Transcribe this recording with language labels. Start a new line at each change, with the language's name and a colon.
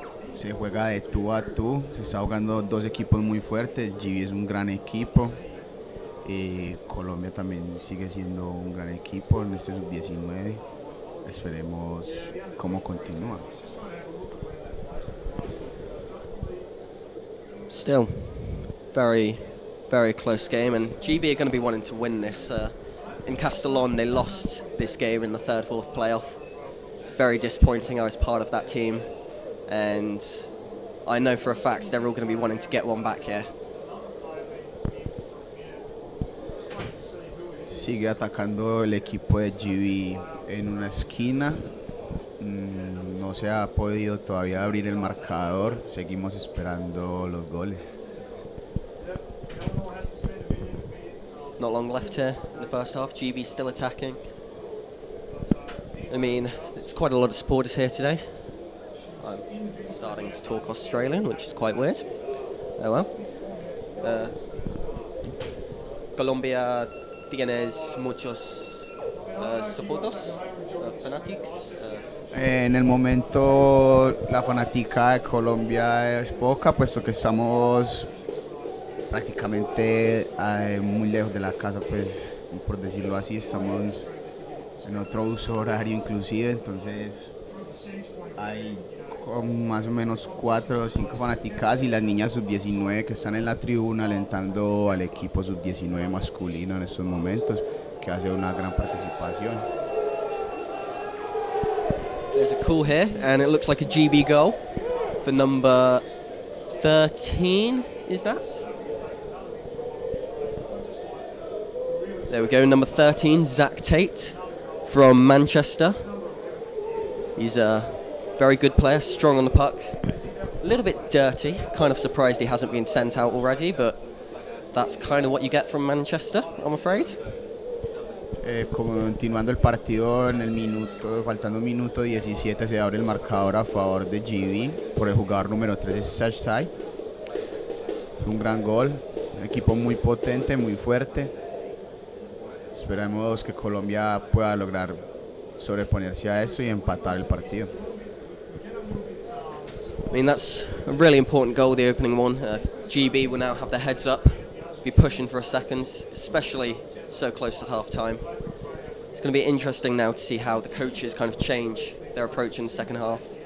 Spanish: Se juega de tú a tú. Se está jugando dos equipos muy fuertes. GB es un gran equipo. Colombia también sigue siendo un gran equipo en este sub-19. Esperemos cómo continúa.
English: Still, very, very close game, and GB are going to be wanting to win this. In Castellón, they lost this game in the third, fourth playoff. It's very disappointing. I was part of that team, and I know for a fact they're all going to be wanting to get one back here.
Spanish: Sigue atacando el equipo de GB en una esquina. No se ha podido todavía abrir el marcador. Seguimos esperando los goles.
English: Not long left here in the first half. GB still attacking. I mean, it's quite a lot of supporters here today. I'm starting to talk Australian, which is quite weird. Oh well.
Spanish: Colombia tienes muchos
English: supporters, fanatics.
Spanish: En el momento la fanática de Colombia es poca, puesto que estamos prácticamente muy lejos de la casa, pues por decirlo así, estamos en otro uso horario inclusive, entonces hay más o menos 4 o 5 fanáticas y las niñas sub-19 que están en la tribuna alentando al equipo sub-19 masculino en estos momentos, que hace una gran participación.
English: There's a call here, and it looks like a GB goal for number 13, is that? There we go, number 13, Zach Tate from Manchester. He's a very good player, strong on the puck. A little bit dirty, kind of surprised he hasn't been sent out already, but that's kind of what you get from Manchester, I'm afraid.
Spanish: Continuando el partido en el minuto, faltando un minuto 17 se abre el marcador a favor de GB por el jugador número 3 Side. Es un gran gol, un equipo muy potente, muy fuerte. Esperemos que Colombia pueda lograr sobreponerse a esto y empatar el partido.
English: I mean, that's a really important goal, the opening one. GB will now have their heads up, be pushing for a second, especially so close to half-time. It's going to be interesting now to see how the coaches kind of change their approach in the second half.